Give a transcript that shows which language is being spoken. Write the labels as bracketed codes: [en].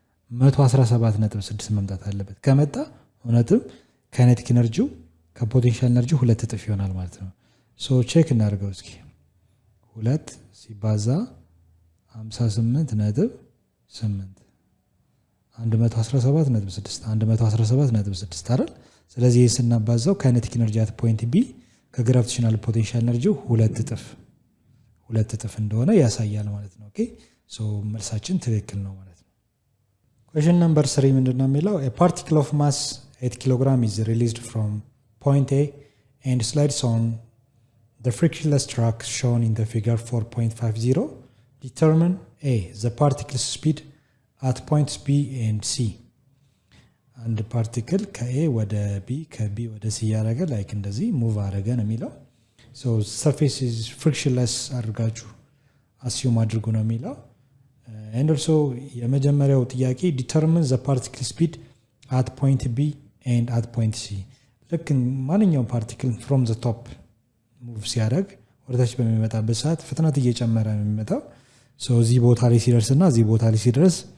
[am] 117.6 መምጣት አለበት። ከመጣ እውነትም ካይኔቲክ ኢነርጂው ከፖቴንሻል ኤነርጂ 2 እጥፍ ይሆናል ማለት ነው። ሶ ቼክ እናድርገው እስኪ 2 ሲባዛ 58.8 117.6 አይደል? ስለዚህ ይህ ስናባዛው ካይኔቲክ ኢነርጂ አት ፖይንት ቢ ከግራቪቴሽናል ፖቴንሻል ኤነርጂው 2 እጥፍ እንደሆነ ያሳያል ማለት ነው። ኦኬ ሶ መልሳችን ትክክል ነው ማለት ነው። ኩዌስችን ነምበር 3 ምንድነው የሚለው? [en] a particle of mass 8 kg is released from point A and slides on the frictionless track shown in the figure 4.50. Determine A, the particle's speed at points B and C. [am] አንድ ፓርቲክል ከኤ ወደ ቢ ከቢ ወደ ሲ ያደረገ ላይክ እንደዚህ ሙቭ አደረገ ነው የሚለው። ሶ ሰርፌስ ኢዝ ፍሪክሽንለስ አድርጋችሁ አስዩም አድርጉ ነው የሚለው። ኤንድ ኦልሶ የመጀመሪያው ጥያቄ ዲተርሚን ዘ ፓርቲክል ስፒድ አት ፖይንት ቢ ኤንድ አት ፖይንት ሲ። ልክ ማንኛውም ፓርቲክል ፍሮም ዘ ቶፕ ሙቭ ሲያደርግ ወደታች በሚመጣበት ሰዓት ፍጥነት እየጨመረ ነው የሚመጣው። ሶ እዚህ ቦታ ላይ ሲደርስ እና እዚህ ቦታ ላይ ሲደርስ